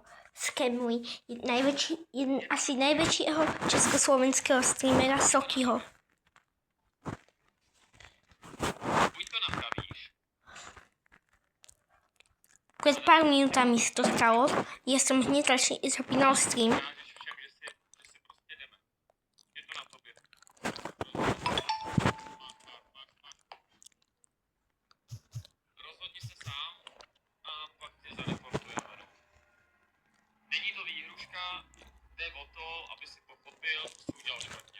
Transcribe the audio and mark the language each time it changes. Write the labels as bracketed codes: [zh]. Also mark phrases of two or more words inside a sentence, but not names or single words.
[sk] Skemli asi najväčšieho československého streamera Sokyho. Buď to napravíš. Pred pár minútami sa to stalo. Ja som hneď zapínal stream. [cs] Ukážeš všem, že si prostě jdeme. Je to na tobě. Rozhodni se sám a pak tě zareportujeme. Není to výhruška, jde o to, aby si pochopil, co jsi udělal špatně.